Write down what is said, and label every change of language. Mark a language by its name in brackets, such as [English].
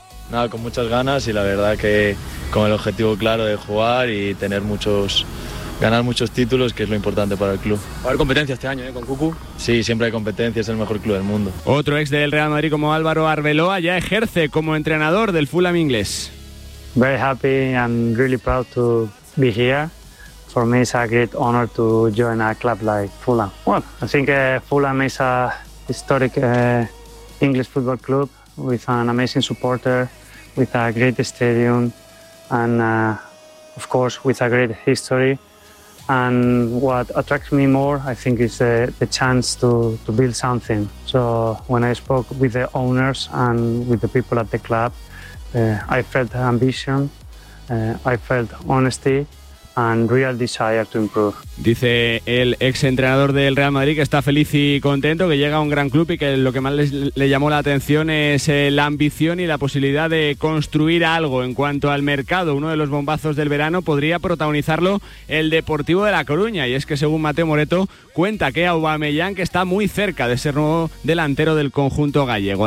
[Spanish] Nada, con muchas ganas y la verdad que con el objetivo claro de jugar y tener ganar muchos títulos, que es lo importante para el club. Va a haber competencia este año, ¿eh? Con Cucu. Sí, siempre hay competencia, es el mejor club del mundo. Otro ex del Real Madrid como Álvaro Arbeloa ya ejerce como entrenador del Fulham inglés. [English] Very happy and really proud to be here. For me it's a great honor to join a club like Fulham. Well, I think Fulham is a historic English football club with an amazing supporter, with a great stadium and of course with a great history. And what attracts me more, I think, is the chance to build something. So when I spoke with the owners and with the people at the club, I felt ambition, I felt honesty and real desire to improve. [Spanish] Dice el ex entrenador del Real Madrid que está feliz y contento, que llega a un gran club y que lo que más le llamó la atención es la ambición y la posibilidad de construir algo. En cuanto al mercado, uno de los bombazos del verano podría protagonizarlo el Deportivo de La Coruña, y es que según Mateo Moreto cuenta que Aubameyang, que está muy cerca de ser nuevo delantero del conjunto gallego.